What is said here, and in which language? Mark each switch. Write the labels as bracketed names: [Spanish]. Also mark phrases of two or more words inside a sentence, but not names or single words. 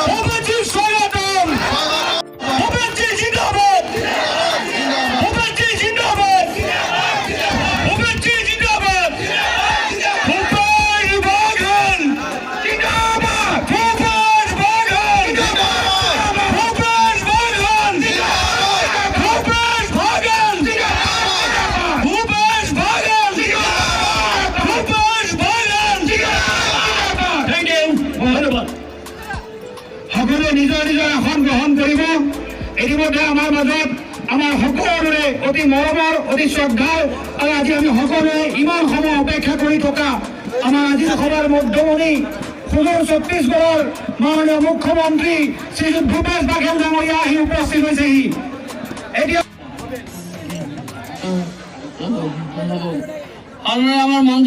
[Hindi] भूपेश जी स्वागतम भूपेश जी जिंदाबाद भूपेश जी जिंदाबाद भूपेश जी जिंदाबाद भूपेश बागल जिंदाबाद भूपेश बागल भूपेश बागल भूपेश बागल भूपेश बागल भूपेश बागल [English] thank you [Hindi] धन्यवाद [Assamese] সকলে নিজৰ নিজৰ আসন গ্ৰহণ কৰিব ইতিমধ্যে আমাৰ মাজত আমাৰ সকলোৰে অতি মৰমৰ অতি শ্ৰদ্ধাৰ আৰু আজি আমি সকলোৱে ইমান সময় অপেক্ষা কৰি থকা আমাৰ আজিৰ সভাৰ মধ্যমণি সুদূৰ ছত্তীশগড়ৰ মাননীয় মুখ্যমন্ত্ৰী শ্ৰীযুত ভূপেশ বাঘেল ডাঙৰীয়া আহি উপস্থিত হৈছেহি এতিয়া আৰু আমাৰ